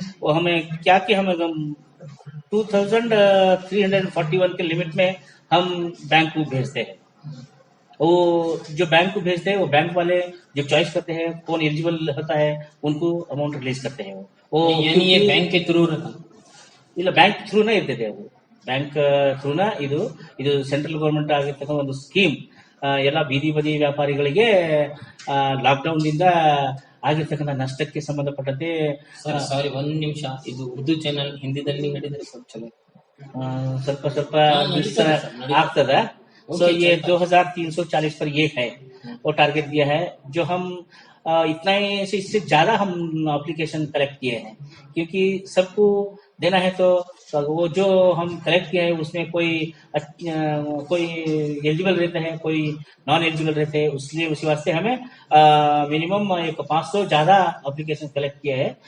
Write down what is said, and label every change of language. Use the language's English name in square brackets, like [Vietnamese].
[Hindi] वो हमें क्या कि हम 2341 के लिमिट में हम बैंक को भेजते हैं। वो जो बैंक को भेजते हैं वो बैंक वाले जो चॉइस करते हैं कौन एलिजिबल होता है उनको अमाउंट रिलीज करते हैं। वो यानी ये बैंक के थ्रू रहता? बैंक थ्रू नहीं देते हैं वो [Kannada] ಬ್ಯಾಂಕ್ ಥ್ರೂನ ಇದು ಸೆಂಟ್ರಲ್ ಗೌರ್ಮೆಂಟ್ ಆಗಿರ್ತಕ್ಕಂಥ ಒಂದು ಸ್ಕೀಮ್. ಎಲ್ಲ ಬೀದಿ ಬದಿ ವ್ಯಾಪಾರಿಗಳಿಗೆ ಲಾಕ್ಡೌನ್ನಿಂದ ಆಗಿರ್ತಕ್ಕಂಥ ನಷ್ಟಕ್ಕೆ ಸಂಬಂಧಪಟ್ಟಂತೆ ಸರ್ ಸಾರಿ ಒಂದ್ ನಿಮಿಷ, ಇದು ಉರ್ದು ಚಾನಲ್ ಹಿಂದಿದಲ್ಲಿ ಹೇಳಿದ್ರೆ ಸ್ವಲ್ಪ ಚಲೋ. ಸ್ವಲ್ಪ ಸ್ವಲ್ಪ ನಡೀತದೆ ಸರ್, ನಡೀತದೆ. ಆಗ್ತದ. [Hindi] सो ये 2340 पर ये है, वो टारगेट दिया है। जो हम इतना ही से इससे ज्यादा हम एप्लीकेशन कलेक्ट किए हैं, क्योंकि सबको देना है तो वो जो हम कलेक्ट किए हैं उसमें कोई एलिजिबल रहते हैं, कोई नॉन एलिजिबल रहते हैं, इसलिए उसी वास्ते हमें मिनिमम एक 500 ज्यादा एप्लीकेशन कलेक्ट किया है।